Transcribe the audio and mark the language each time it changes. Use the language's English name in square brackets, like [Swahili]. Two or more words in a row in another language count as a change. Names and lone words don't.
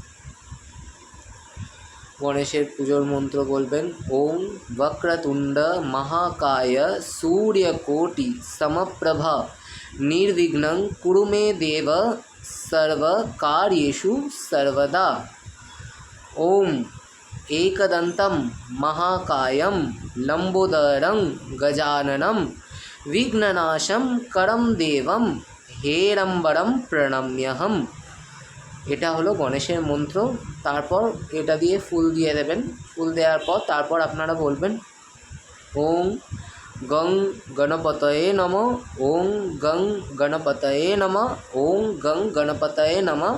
[Bangla] গণেশের পুজোর মন্ত্র বলবেন [Sanskrit] ওং বক্রতুণ্ড মহাকায় সূর্যকোটি সমপ্রভা নির্বিঘ্नं কুরু মে দেব সর্বকার্যেষু সর্বদা। ওম एकदन्तं महाकायं लम्बोदरं गजाननं विघ्ननाशं करं देवं हेरम्बरं प्रणम्यहम्। [Bangla] এটা হলো গণেশের মন্ত্র। তারপর এটা দিয়ে ফুল দিয়ে দেবেন। ফুল দেওয়ার পর তারপর আপনারা বলবেন [Sanskrit] ওং গং গণপতয়ে নমঃ, ওং গং গণপতয়ে নমঃ, ওং গং গণপতয়ে নমঃ।